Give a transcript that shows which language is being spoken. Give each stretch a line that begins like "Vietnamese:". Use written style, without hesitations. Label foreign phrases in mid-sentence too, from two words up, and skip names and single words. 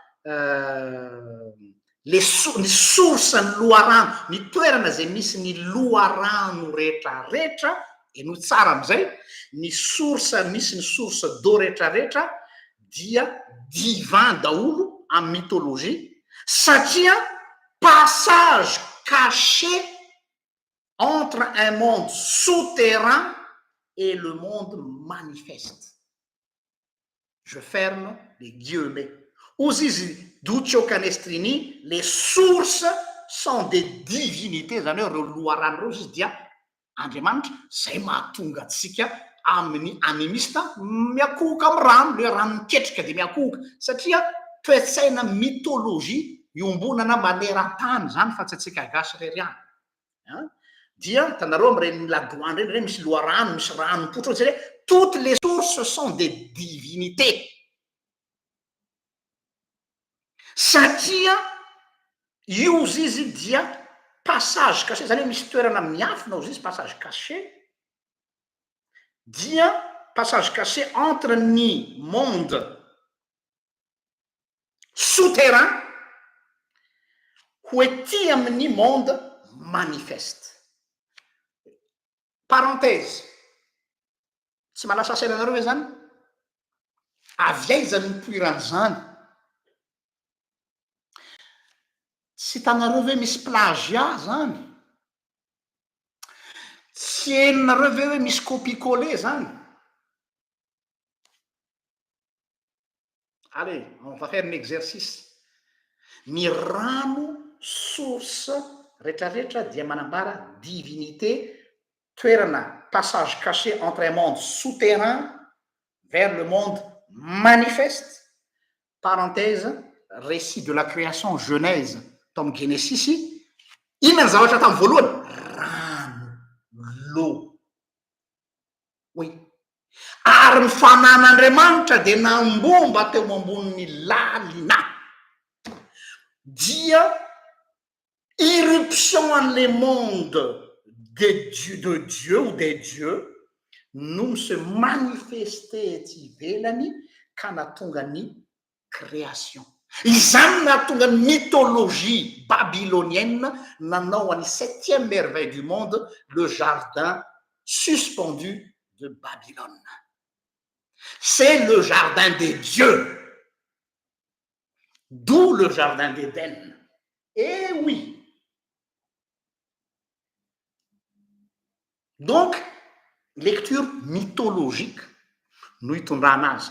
Malagasy: ny source ny loharano ny toerana zay misy ny loharano rehetrarehetra eno tsara am'izay ny source misy ny
French: source d'eau
Malagasy: rehetrarehetra dia divin daholo amy mythologie satria
French: passage caché entre un monde souterrain et le monde manifeste. Je ferme les guillemets.
Malagasy: Ozy izy Duccio Canestrini,
French: les sources sont des divinités
Malagasy: zany hoe reo loharano reo izy dia Andriamanitra zay mahatonga atsika amin'ny animista miakohoka amy rano le rano miketrika de miakohoka satria toetsaina mythologie iombonana maneran-tany zany fa tsy atsika gasy reriany dia hitanareo am'ireny ladoany reny reny misy loharano misy rano mipotra ohatsy hoe
French: toutes les sources sont des divinités
Malagasy: satria io izy izy dia
French: passage caché
Malagasy: zany hoe misy toerana miafina ozy izy
French: passage caché
Malagasy: dia
French: passage caché entre
Malagasy: ny
French: monde souterrain
Malagasy: ho ety amin'ny
French: monde manifeste.
Malagasy: Parenthèse tsy malasa sainanareo hoe zany avy aiza ny nipoiran'izany tsy hitanareo ve misy plagia zany? Tsy heninareo ve hoe misy copie-coller zany?
French: Allez, on va faire un exercice. Ny rano source rehetrarehetra dia manambara divinité, toerana passage caché entre un monde souterrain vers le monde manifeste, parenthèse, récit de la création Genèse, tome Genesis, inona ny zavatra tamin'ny voalohany?
Malagasy: Rano,
French: l'eau. Oui.
Malagasy: Ary ny fanan'Andriamanitra dia nambomba teo amboniny lalina dia irruption an'le
French: monde de Dieu ou des dieux
Malagasy: no
French: se manifester
Malagasy: ety ivelany ka natonga ny création. Izany natonga ny
French: mythologie babylonienne
Malagasy: nanao any
French: 7e merveille du monde, le jardin suspendu de Babylone. C'est le jardin des dieux. D'où le jardin d'Éden. Eh oui. Donc, lecture mythologique
Malagasy: no hitondrana azy.